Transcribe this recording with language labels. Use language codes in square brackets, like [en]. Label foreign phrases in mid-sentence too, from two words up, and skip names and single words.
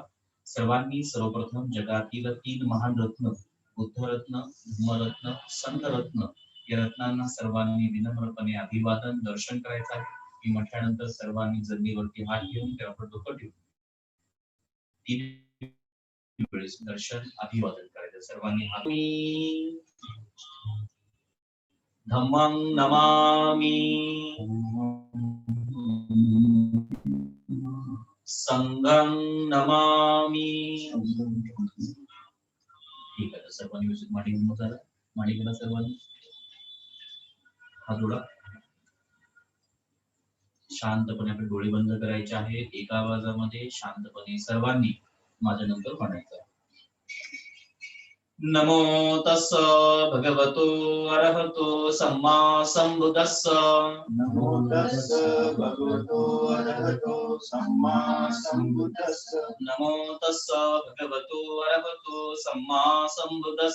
[mr] सर्वांनी सर्वप्रथम जगातील 3 महान रत्न बुद्धरत्न, धम्मरत्न, संतरत्न या रत्नांना सर्वांनी विनम्रपणे अभिवादन दर्शन करायचं आहे. मी म्हटल्यानंतर सर्वांनी जमिनीवरती हात घेऊन त्यावर डोकं ठेवून 3 वेळेस दर्शन अभिवादन करायचं. सर्वांनी हात [pi] धम्मं नमामि संघं नमामि. [mr] ठीक आहे, सर्वांनी व्यवस्थित मांडी घालून बसा. मांडी घाला सर्वांनी. हात जोडा. शांतपणे आपले डोळे बंद करायचे आहेत. एका आवाजामध्ये शांतपणे सर्वांनी माझ्या नंतर म्हणायचं. [pi] नमो तस्स भगवतो अरहतो सम्मा संबुद्धस्स. नमो तस्स भगवतो अरहतो सम्मा संबुद्धस्स. नमो तस्स भगवतो अरहतो सम्मा संबुद्धस्स.